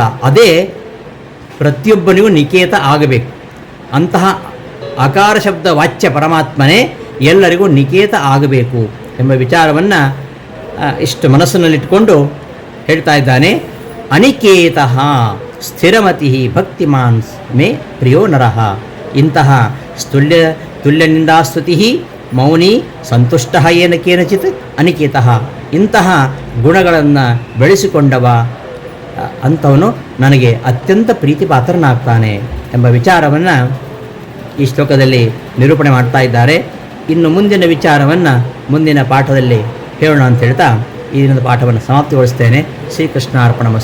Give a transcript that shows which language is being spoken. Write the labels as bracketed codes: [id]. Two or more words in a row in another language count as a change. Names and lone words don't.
[kn] ಅದೇ ಪ್ರತಿಯೊಬ್ಬನಿಗೂ ನಿಕೇತ ಆಗಬೇಕು. ಅಂತಹ ಆಕಾರ ಶಬ್ದ ವಾಚ್ಯ ಪರಮಾತ್ಮನೇ ಎಲ್ಲರಿಗೂ ನಿಕೇತ ಆಗಬೇಕು ಎಂಬ ವಿಚಾರವನ್ನು ಇಷ್ಟು ಮನಸ್ಸಿನಲ್ಲಿಟ್ಟುಕೊಂಡು ಹೇಳ್ತಾ ಇದ್ದಾನೆ. [sa] ಅನಿಕೇತ ಸ್ಥಿರಮತಿ ಭಕ್ತಿಮಾನ್ ಮೇ ಪ್ರಿಯೋ ನರಃ. ಇಂತಹ ತುಲ್ಯನಿಂದಾಸ್ತುತಿ ಮೌನಿ ಸಂತುಷ್ಟ ಏನ ಕೇನಚಿತ್ ಅನಿಕೇತ. [kn] ಇಂತಹ ಗುಣಗಳನ್ನು ಬೆಳೆಸಿಕೊಂಡವ ಅಂಥವನು ನನಗೆ ಅತ್ಯಂತ ಪ್ರೀತಿಪಾತ್ರನಾಗ್ತಾನೆ ಎಂಬ ವಿಚಾರವನ್ನು ಈ ಶ್ಲೋಕದಲ್ಲಿ ನಿರೂಪಣೆ ಮಾಡ್ತಾ ಇದ್ದಾರೆ. ಇನ್ನು ಮುಂದಿನ ವಿಚಾರವನ್ನು ಮುಂದಿನ ಪಾಠದಲ್ಲಿ ಹೇಳೋಣ ಅಂತ ಹೇಳ್ತಾ ಈ ದಿನದ ಪಾಠವನ್ನು ಸಮಾಪ್ತಿಗೊಳಿಸ್ತೇನೆ.